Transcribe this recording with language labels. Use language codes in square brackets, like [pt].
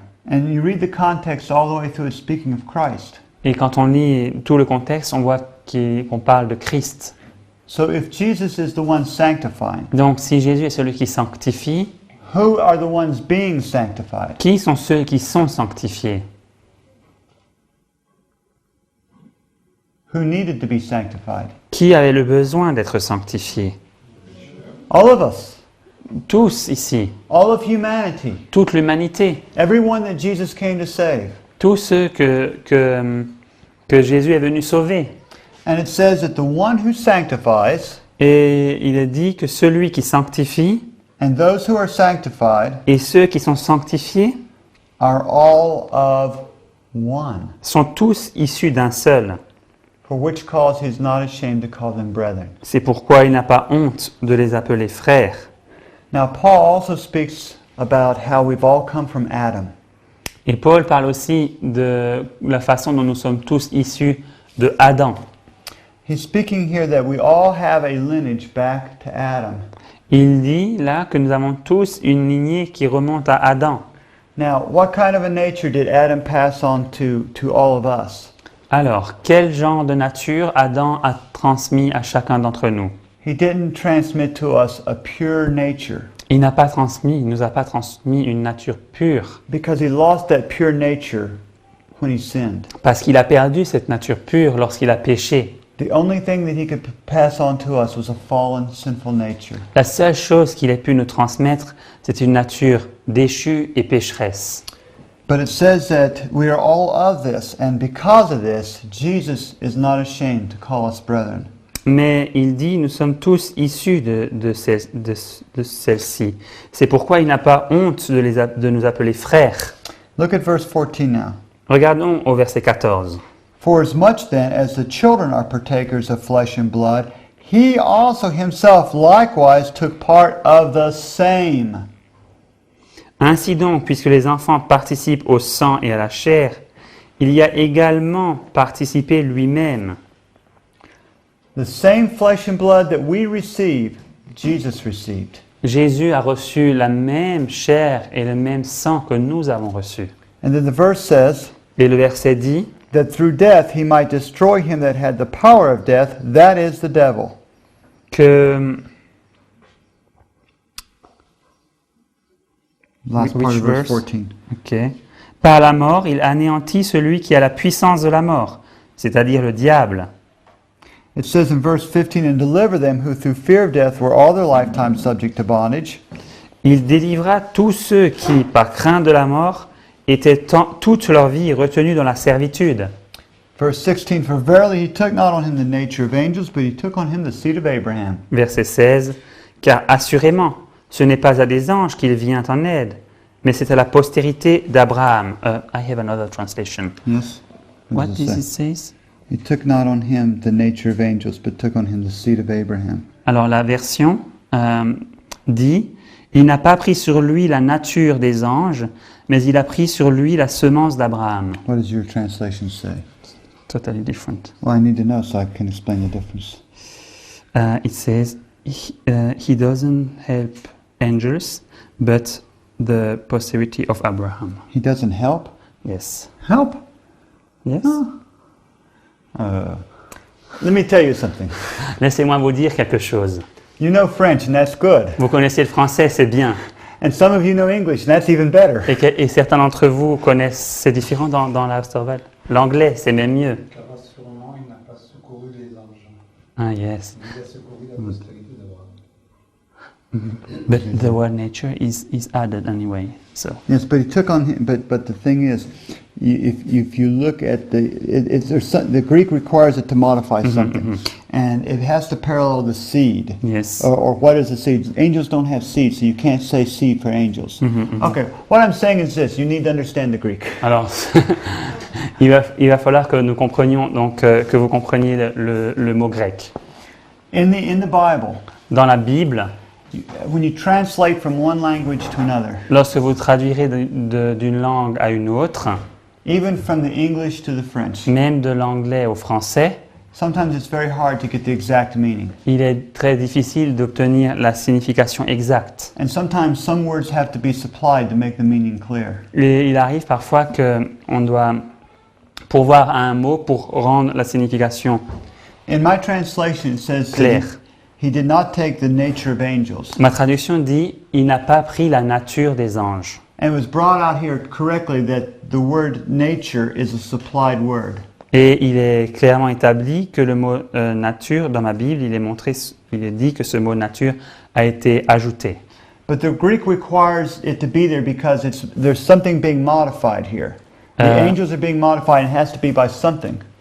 [en] And you read the context all the way through, it's speaking of Christ. [fr] Et quand on lit tout le contexte, on voit qu'on parle de Christ. [en] So if Jesus is the one sanctifying, [fr] Donc si Jésus est celui qui sanctifie, [en] who are the ones being sanctified? [fr] qui sont ceux qui sont sanctifiés? [en] Who needed to be sanctified? [fr] Qui avait le besoin d'être sanctifié? [en] All of us. [fr] Tous ici, [en] All of humanity. [fr] toute l'humanité, [en] Everyone that Jesus came to save. [fr] tous ceux que Jésus est venu sauver. [en] And it says that the one who sanctifies [fr] Et il est dit que celui qui sanctifie [en] and those who are sanctified [fr] et ceux qui sont sanctifiés [en] are all of one, [fr] sont tous issus d'un seul. [en] for which cause he is not ashamed to call them brethren. [fr] C'est pourquoi il n'a pas honte de les appeler frères. [en] Now, Paul also speaks about how we've all come from Adam. [fr] Et Paul parle aussi de la façon dont nous sommes tous issus de Adam. [en] He's speaking here that we all have a lineage back to Adam. [fr] Il dit là que nous avons tous une lignée qui remonte à Adam. [en] Now, what kind of a nature did Adam pass on to all of us? [fr] Alors, quel genre de nature Adam a transmis à chacun d'entre nous? [en] He didn't transmit to us a pure nature [fr] Il nous a pas transmis une nature pure, [en] because he lost that pure nature when he sinned. [fr] parce qu'il a perdu cette nature pure lorsqu'il a péché. [en] The only thing that he could pass on to us was a fallen, sinful nature. [fr] La seule chose qu'il ait pu nous transmettre, c'est une nature déchue et pécheresse. [en] But it says that we are all of this, and because of this, Jesus is not ashamed to call us brethren. [fr] Mais il dit, nous sommes tous issus de celle-ci. C'est pourquoi il n'a pas honte de nous appeler frères. [en] Look at verse 14 now. [fr] Regardons au verset 14. [en] For as much then as the children are partakers of flesh and blood, he also himself likewise took part of the same. [fr] Ainsi donc, puisque les enfants participent au sang et à la chair, il y a également participé lui-même. [en] The same flesh and blood that we receive, Jesus received. [fr] Jésus a reçu la même chair et le même sang que nous avons reçu. [en] And then the verse says [fr] Et le verset dit, [en] that through death he might destroy him that had the power of death, that is the devil. [fr] que... [en] Last part Which of verse verse? 14. Ok. [fr] Par la mort, il anéantit celui qui a la puissance de la mort, c'est-à-dire le diable. [en] It says in verse 15, and deliver them who through fear of death were all their lifetime subject to bondage. [fr] Il délivra tous ceux qui, par crainte de la mort, étaient toute leur vie retenus dans la servitude. [en] Verse 16, for verily he took not on him the nature of angels, but he took on him the seed of Abraham. [fr] Verset 16. Car assurément, ce n'est pas à des anges qu'il vient en aide, mais c'est à la postérité d'Abraham. [en] I have another translation. Yes? What does it does say? it say? He took not on him the nature of angels, but took on him the seed of Abraham. [fr] Alors la version dit, il n'a pas pris sur lui la nature des anges, mais il a pris sur lui la semence d'Abraham. [en] What does your translation say? Totally different. Well, I need to know so I can explain the difference. It says, he doesn't help angels, but the posterity of Abraham. He doesn't help? Yes. Help? Yes. Let me tell you something. [fr] Laissez-moi vous dire quelque chose. [en] You know French, and that's good. [fr] Vous connaissez le français, c'est bien. [en] And some of you know English, and that's even better. [fr] Et certains d'entre vous connaissent, c'est différent dans la Osterwald. L'anglais, c'est même mieux. Car sûrement il n'a pas secouru les anges. [en] Ah, yes. [fr] Il a secouru la postérité d'Abraham. [en] But the word nature is added anyway. So Yes, but he took on him. But the thing is, if you look at the Greek requires it to modify something, and it has to parallel the seed. yes. Or what is the seed? Angels don't have seed, so you can't say seed for angels. Okay, what I'm saying is this: you need to understand the Greek. [fr] Alors, il va falloir que nous comprenions donc que vous compreniez le mot grec. [en] In the Bible, [fr] Dans la Bible, [en] when you translate from one language to another, [fr] lorsque vous traduirez d'une langue à une autre, [en] even from the English to the French, [fr] même de l'anglais au français, [en] sometimes it's very hard to get the exact meaning. [fr] il est très difficile d'obtenir la signification exacte. [en] And sometimes some words have to be supplied to make the meaning clear. [fr] Et il arrive parfois qu'on doit pourvoir à un mot pour rendre la signification [en] In my translation, it says that [fr] claire. [en] he did not take the nature of angels. [fr] Ma traduction dit « il n'a pas pris la nature des anges [en] And it was brought out here correctly that the word nature is a supplied word. ». [fr] Et il est clairement établi que le mot nature, dans ma Bible, il est dit que ce mot nature a été ajouté. [en] But the Greek requires it to be there because there's something being modified here. The angels are being modified and it has to be by something.